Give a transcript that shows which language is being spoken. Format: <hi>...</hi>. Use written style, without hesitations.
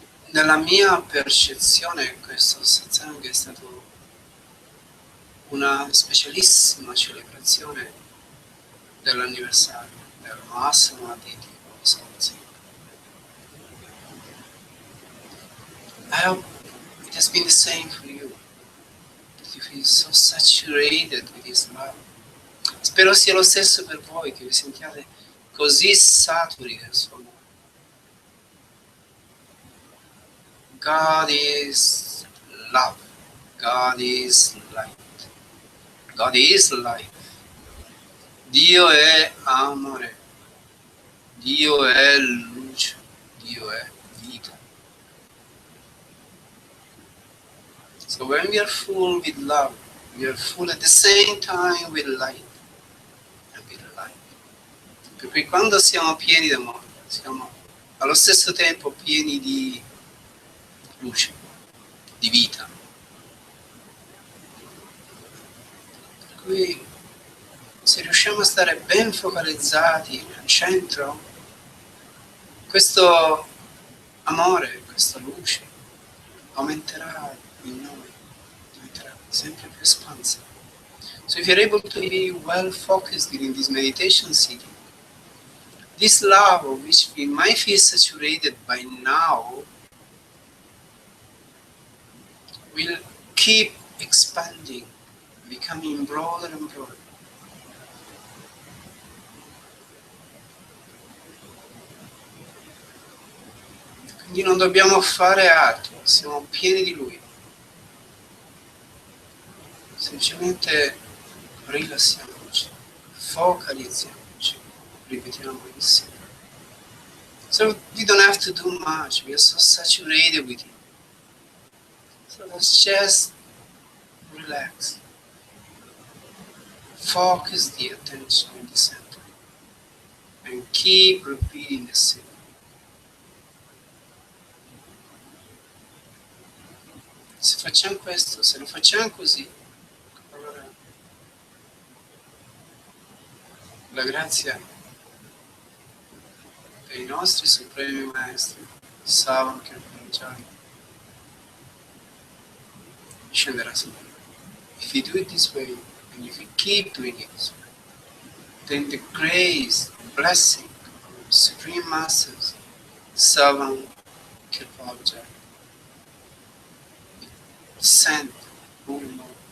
<it>Nella mia percezione questo satsang è stato una specialissima celebrazione dell'anniversario del mass samadhi di Satguru.</it> <en>I hope it has been the same for you. That you feel so saturated with His love.</en> <it>Spero sia lo stesso per voi, che vi sentiate così saturi del suo amore.</it> <en>God is love. God is light. God is life.</en> <it>Dio è amore. Dio è luce. Dio è vita.</it> <en>So when we are full with love, we are full at the same time with light and with life.</en> <it>Per cui quando siamo pieni d'amore, siamo allo stesso tempo pieni di luce, di vita. Per cui se riusciamo a stare ben focalizzati al centro, questo amore, questa luce aumenterà in noi, diventerà sempre più espansa.</it> <en>So if you're able to be well focused in this meditation sitting, this love of which we might feel saturated by now will keep expanding, becoming broader and broader.</en> <it>Quindi non dobbiamo fare altro, siamo pieni di Lui. Semplicemente rilassiamoci, focalizziamoci, ripetiamo insieme.</it> <en>So we don't have to do much, we are so saturated with Him. So let's just relax. Focus the attention in the center and keep repeating the same.</en> <it>Se facciamo questo, se lo facciamo così, allora la grazia dei nostri supremi maestri, Satguru Kirpal Ji, scenderà su noi.</it> <en>If you do it this way, and if you keep doing it this way, then the grace, the blessing of Supreme Masters, Satguru Kirpal Ji, descend more and more.</en>